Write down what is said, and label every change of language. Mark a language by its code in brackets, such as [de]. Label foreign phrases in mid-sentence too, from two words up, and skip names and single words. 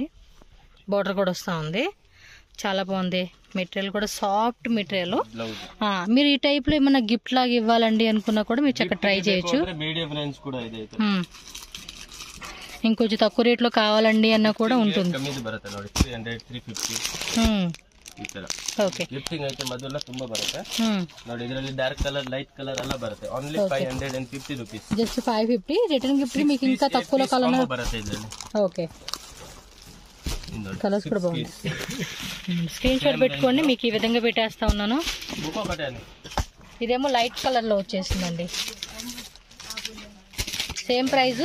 [te] బార్డర్ కూడా వస్తూ ఉంది. చాలా బాగుంది. మెటీరియల్ కూడా [en] soft material. [te] మీరు ఈ టైప్ లో ఏమన్నా గిఫ్ట్ లాగా ఇవ్వాలండి అనుకున్నా కూడా మీరు చక్కగా ట్రై చేయొచ్చు. ఇంకొంచెం తక్కువ రేట్ లో కావాలండి అన్న కూడా ఉంటుంది. [kn] ಓಕೆ ಗಿಫ್ಟಿಂಗ್ ಐತೆ ಮೊದಲ ತುಂಬಾ ಬರುತ್ತೆ ನೋಡಿ. ಇದರಲ್ಲಿ [en] dark colour light colour [kn] ಎಲ್ಲ ಬರುತ್ತೆ. [en] only 550 rupees. [te] జస్ట్ 550. [en] return gift [te] మీకు ఇంకా తక్కువలో కలర్ [kn] బರುತ್ತೆ ಇದರಲ್ಲಿ. [te] ఓకే కలర్స్ కూడా బాగుంది. స్క్రీన్ షాట్ పెట్టుకోండి. మీకు ఈ విధంగా పెట్టేస్తా ఉన్నాను. ఇదేమో [en] light colour [te] లో వచ్చేసిందండి. [en] same price.